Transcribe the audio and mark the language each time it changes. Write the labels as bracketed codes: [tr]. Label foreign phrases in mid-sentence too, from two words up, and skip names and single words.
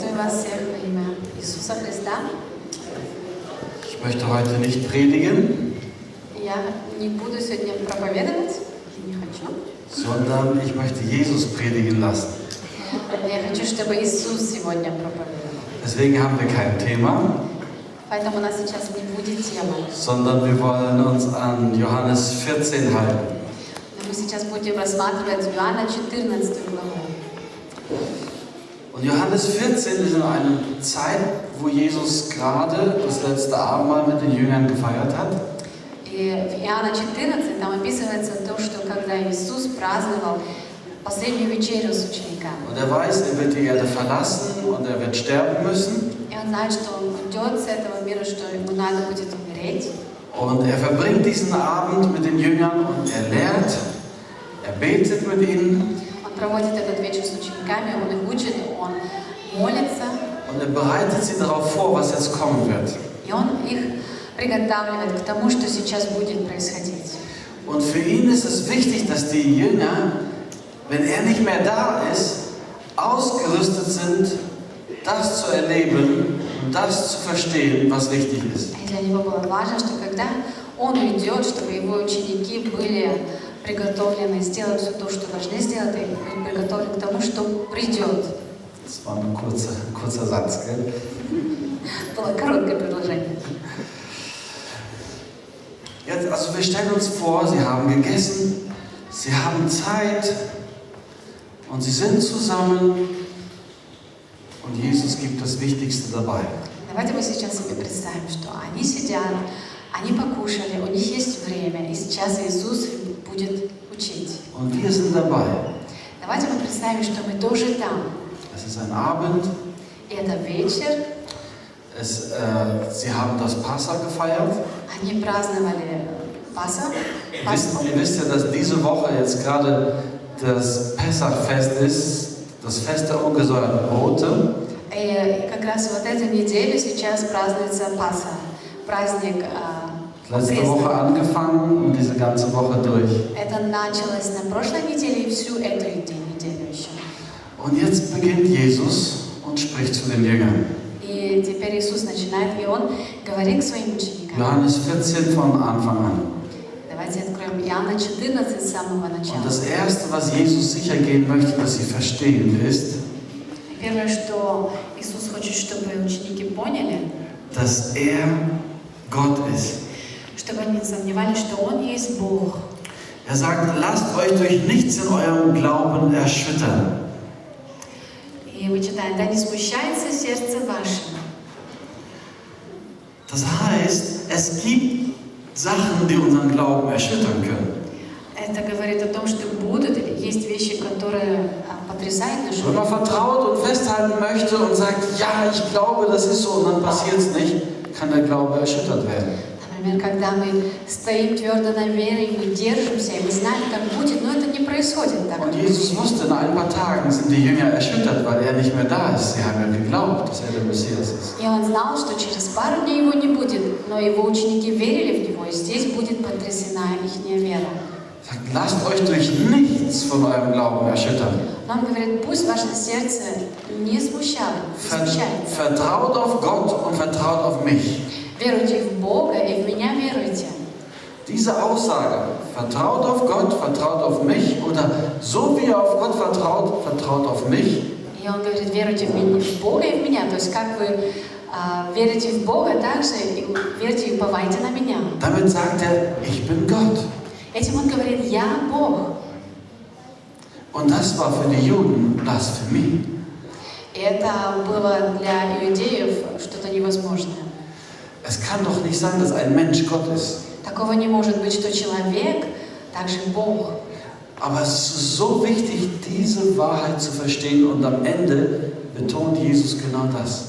[ru] Приветствую вас всех во имя Иисуса Христа. [de] Ich möchte heute nicht predigen, [ru] Я не буду сегодня проповедовать, не хочу. [de] sondern ich möchte Jesus predigen lassen. [ru] Я хочу, чтобы Иисус сегодня проповедовал. [de] Deswegen haben wir kein Thema, [ru] Поэтому у нас сейчас не будет темы. [de] sondern wir wollen uns an Johannes 14 halten. [ru] Но мы сейчас будем рассматривать Иоанна 14 главу. [de] Und Johannes 14 ist in einer Zeit, wo Jesus gerade das letzte Abendmahl mit den Jüngern gefeiert hat. [ru] И в Иоанна 14 там описывается то, что когда Иисус праздновал последнюю вечерю с учениками. [de] Und er weiß, er wird die Erde verlassen und er wird sterben müssen. [ru] И он знает, что он уйдет с этого мира, что ему надо будет умереть. [de] Und er verbringt diesen Abend mit den Jüngern und er lehrt, er betet mit ihnen. [ru] Он проводит этот вечер с учениками, он их учит, он молится. [de] Und er bereitet sie darauf vor, was jetzt kommen wird. [ru] И он их приготавливает к тому, что сейчас будет происходить. [de] Und für ihn ist es wichtig, dass die Jünger, wenn er nicht mehr da ist, ausgerüstet sind, das zu erleben und das zu verstehen, was wichtig ist. [ru] И для него было важно, что когда он уйдет, чтобы его ученики были приготовлены сделать все то, что должны сделать, и быть приготовлены к тому, что придет. [de] Das war ein kurzer Satz, gell? [ru] Было короткое предложение. [de] Jetzt, also wir stellen uns vor, sie haben gegessen, sie haben Zeit und sie sind zusammen und Jesus gibt das Wichtigste dabei. [ru] Давайте мы сейчас себе представим, что они сидят, они покушали, у них есть время, и сейчас Иисус будет учить. [de] Und wir sind dabei. [ru] Давайте мы представим, что мы тоже там. [de] Es ist ein Abend. [ru] И это вечер. [de] Sie haben das Passa gefeiert. [ru] Они праздновали Пасху. [de] Ihr wisst ja, dass diese Woche jetzt gerade das Pessachfest ist, das Fest der ungesäuerten Brote. [ru] И как раз вот эту неделю сейчас празднуется Пасха, праздник [de] Letzte Woche angefangen und diese ganze Woche durch. [ru] Это началось на прошлой неделе и всю эту неделю еще. [de] Und jetzt beginnt Jesus und spricht zu den Jüngern. [ru] И теперь Иисус начинает, и Он говорит к своим ученикам. [de] Johannes 14 von Anfang an. [ru] Давайте откроем Иоанна 14 с самого начала. [de] Und das Erste, was Jesus sicher gehen möchte, dass sie verstehen, ist, [ru] Первое, что Иисус хочет, чтобы ученики поняли, [de] dass Gott ist. [ru] чтобы они не сомневались, что Он есть Бог. [de] Er sagt, lasst euch durch nichts in eurem Glauben erschüttern. [ru] И мы читаем, да не смущается сердце ваше. [de] Das heißt, es gibt Sachen, die unseren Glauben erschüttern können. [ru] Это говорит о том, что будут или есть вещи, которые потрясают нашу [de] Wenn man vertraut und festhalten möchte und sagt, ja, ich glaube, das ist so, und dann passiert es nicht, kann der Glaube erschüttert werden. [ru] Например, когда мы стоим твердо на вере, и мы держимся, и мы знаем, как будет, но это не происходит так. [de] Und Jesus wusste, in ein paar Tagen sind die Jünger erschüttert, weil er nicht mehr da ist. Sie haben ja geglaubt, dass er der Messias ist. [ru] И он знал, что через пару дней его не будет, но его ученики верили в него, и здесь будет потрясена их вера. [de] Er sagt, lasst euch durch nichts von eurem Glauben erschüttern. [ru] Но он говорит, пусть ваше сердце не смущается. [de] Vertraut auf Gott und vertraut auf mich. [ru] Веруйте в Бога и в меня веруйте. [de] Diese Aussage, vertraut auf Gott, vertraut auf mich, oder so wie ihr auf Gott vertraut, vertraut auf mich. [ru] И он говорит, веруйте в Бога и в меня. То есть как вы верите в Бога, так же и верьте и уповайте на меня. [de] Damit sagt er, ich bin Gott. [ru] Этим он говорит, я Бог. [de] Und das war für die Juden Blasphemie. [ru] И это было для иудеев что-то невозможное. [de] Es kann doch nicht sein, dass ein Mensch Gott ist. [ru] Такого не может быть, что человек также Бог. [de] Aber es ist so wichtig, diese Wahrheit zu verstehen, und am Ende betont Jesus genau das.